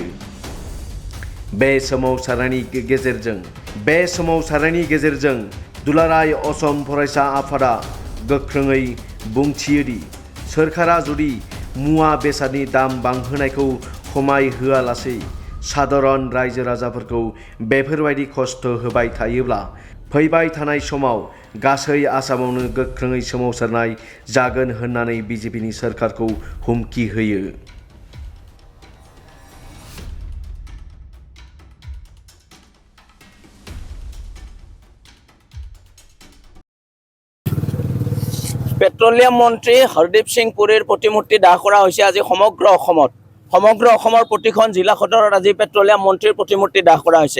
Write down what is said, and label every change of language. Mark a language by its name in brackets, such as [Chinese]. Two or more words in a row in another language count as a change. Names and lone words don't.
[Bodo] बे सोमावसारनायनि गेजेरजों दुलाराय असम फरायसा आफादा गोख्रोङै बुंथियोदि सोरखारा जुदि मुवा बेसादनि दाम बांहोनायखौ खमाय होआलासे साधारन रायजो राजाफोरखौ बेफोरबायदि खस्थ होबाय थायोब्ला फैबाय थानाय समाव गासै आसामावनो गोख्रोङै सोमावसारनाय जागोन होननानै बिजेपिनि सोरखारखौ हुमखि होयो। [Assamese] পেট্ৰলিয়াম মন্ত্ৰী হৰদীপ সিং পুৰীৰ প্ৰতিমূৰ্তি দাহ কৰা হৈছে আজি সমগ্ৰ অসমৰ প্ৰতিখন জিলা সদৰত আজি পেট্ৰলিয়াম মন্ত্ৰীৰ প্ৰতিমূৰ্তি দাহ কৰা হৈছে।